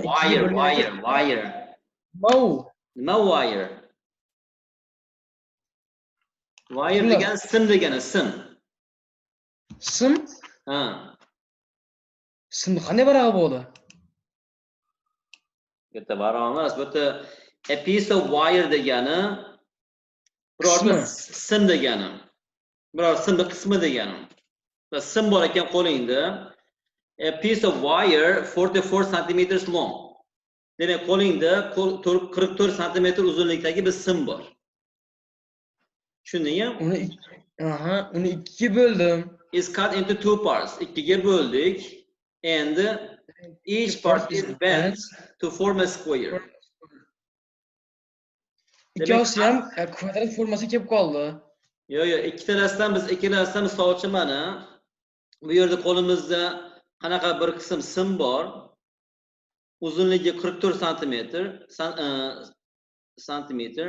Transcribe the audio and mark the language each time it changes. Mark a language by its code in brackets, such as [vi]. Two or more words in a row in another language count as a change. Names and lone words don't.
[uz] Wire. Nima wire? Wire degan sim degani, sim. Sim? Ha. Simni qanday varag'i bo'ldi? Bu yerda varaq emas, bu yerda [en] a piece of wire [uz] degani birorta sim degani. Biror simni qismi degani. Sim bor ekan qo'lingda. [en] A piece of wire 44 centimeters long. [uz] Demak, qo'lingda 44 centimeter uzunlikdagi bir sim bor. Tushundingmi? Uni ikkiga bo'ldim. [en] Is cut into two parts. [uz] Ikkiga bo'ldik [en] and each part is bent to form a square. [uz] Ikkalasi ham kvadrat formasiga kelib qoldi. Yo'q, ikkalasidan misol uchun mana bu yerda qo'limizda qanaqa bir qism sim bor. Uzunligi 44 santimetr.